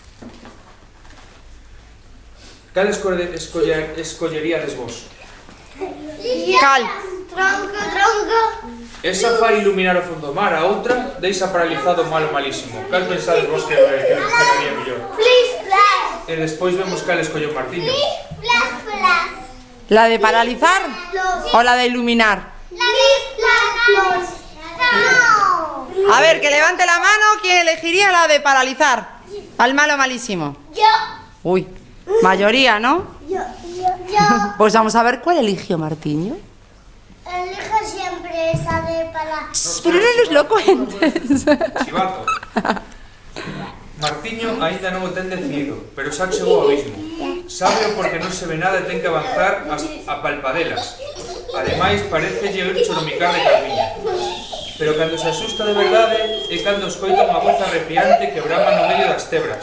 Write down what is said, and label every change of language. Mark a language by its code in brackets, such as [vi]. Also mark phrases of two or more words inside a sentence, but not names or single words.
[gl] Cal escolleríades vos? Cal. Tronco. Esa fai iluminar o fondo do mar, a outra deixa paralizado o malo malísimo. Cal pensades vos que funcionaría mellor? E despois vemos cal escolleu Martiño. [es] ¿La de paralizar o la de iluminar? A ver, que levante la mano quien elegiría la de paralizar al malo malísimo. Yo. Uy, mayoría, ¿no? Yo. Pues vamos a ver cuál eligió Martiño. Elijo siempre esa de para... Pero no nos lo cuentes. Chivato. [gl] Martiño aínda non o ten decidido, pero xa chegou ao abismo. Sábeo porque non se ve nada e ten que avanzar a palpadelas. Ademais, parecelle oír choromicar de Carmiña. Pero cando se asusta de verdade é cando escoita unha voz arrepiante que brama no medio das tebras.